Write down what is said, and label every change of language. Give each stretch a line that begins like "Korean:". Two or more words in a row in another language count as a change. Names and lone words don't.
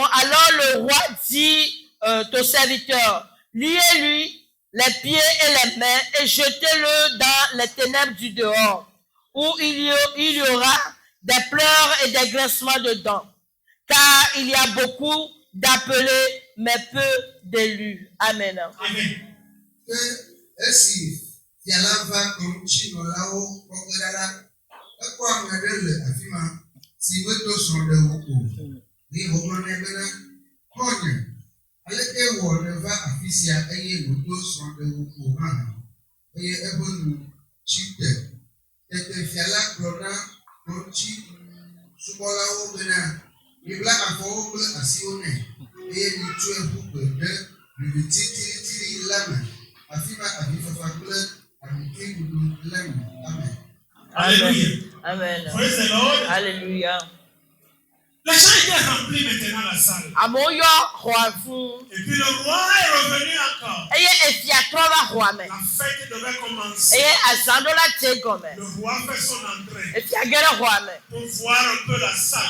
French: Alors le roi dit au serviteur, liez-lui les pieds et les mains et jetez-le dans les ténèbres du dehors, où il y aura des pleurs et des grincements de dents, car il y a beaucoup d'appelés, mais peu d'élus. Amen. Amen.
Ewe: Aleke wɔ ne va afi sia eye wòdo srɔ̃ɖeŋuƒo hã eye ebe nu tsi te. Tete fia la gblɔ na ŋɔtsi subɔlawo bena mibla afɔwo kple asiwo nɛ eye mitso eƒu gbe ɖe ɖiɖi titiri la me afi ma avifafa kple amikliɖuɖu le me. Amen.
French: Alléluia. Amen.
English: Praise the Lord.
French: Alléluia. Les gens étaient remplis maintenant la salle. Et puis le roi est revenu encore. La fête devait commencer. Le roi fait son entrée pour voir un peu la salle.